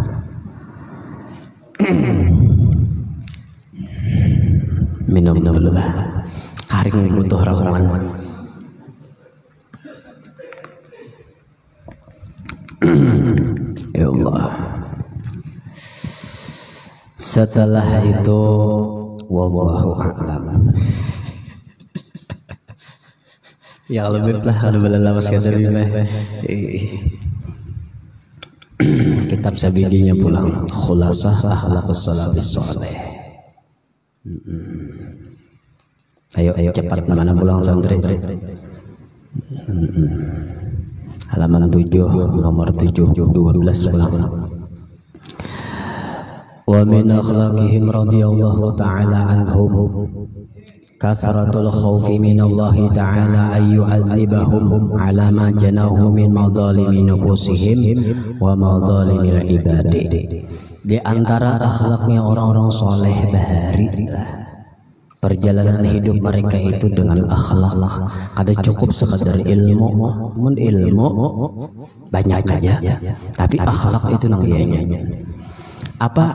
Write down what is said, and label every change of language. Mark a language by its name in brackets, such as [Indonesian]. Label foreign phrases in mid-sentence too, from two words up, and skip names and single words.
[Banjar] Minum dulu lah karing butuh rakuman. [Arabic] يا الله [Banjar] setelah itu [Arabic] والله أعلم [Banjar] ya lebih lah ada belalas kada bimeh kitab sabiginya pulang khulasah akhlaqus salafis saleh. Ayo cepat mana pulang santri. Halaman 7 nomor 7 12 pulang. [Arabic] ومن أخلاقهم رضي الله تعالى عنهم كثرة الخوف من الله تعالى أن يعذبهم على ما جناه من مظالم نفوسهم ومظالم العباد. [Banjar] Di antara akhlaknya orang-orang soleh bahari, perjalanan hidup mereka itu dengan akhlak. Kada cukup sekadar ilmu, ilmu banyak aja, tapi akhlak itu nang dianya. Apa?